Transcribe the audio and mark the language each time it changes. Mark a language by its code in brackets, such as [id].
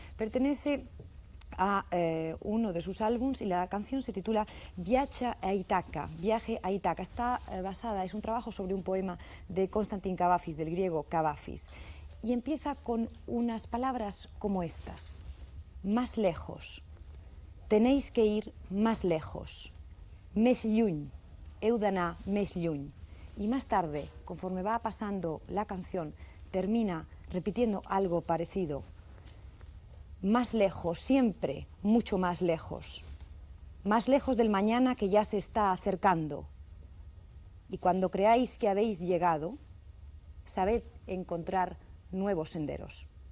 [es] Pertenece a uno de sus álbums y la canción se titula Viaje a Ítaca, Viaje a Ítaca. Está basada, es un trabajo sobre un poema de Constantin Cavafis, del griego Cavafis, y empieza con unas palabras como estas: más lejos. Tenéis que ir más lejos, [ca] més lluny, heu d'anar més lluny. [es] Y más tarde, conforme va pasando la canción, termina repitiendo algo parecido. Más lejos, siempre mucho más lejos del mañana que ya se está acercando. Y cuando creáis que habéis llegado, sabed encontrar nuevos senderos.